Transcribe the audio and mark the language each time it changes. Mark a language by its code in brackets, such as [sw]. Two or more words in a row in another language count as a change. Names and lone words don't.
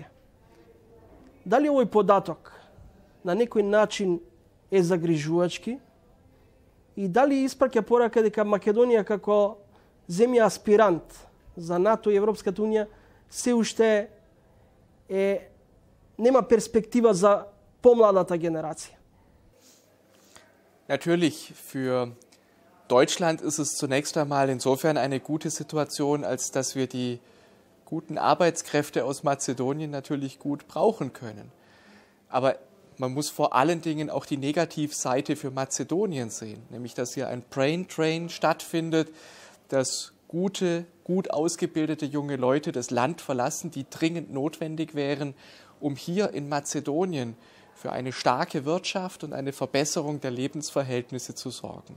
[mk] Дали овој податок на некој начин е загрижувачки и дали испраќа порака дека Македонија како земја аспирант за НАТО и Европската унија се уште нема перспектива за помладата генерација? [de] Natürlich, für Deutschland ist es zunächst einmal insofern eine gute Situation, als dass wir die guten Arbeitskräfte aus Mazedonien natürlich gut brauchen können. Aber man muss vor allen Dingen auch die Negativseite für Mazedonien sehen, nämlich dass hier ein [en] Brain Drain [de] stattfindet, dass gut ausgebildete junge Leute das Land verlassen, die dringend notwendig wären, um hier in Mazedonien für eine starke Wirtschaft und eine Verbesserung der Lebensverhältnisse zu sorgen.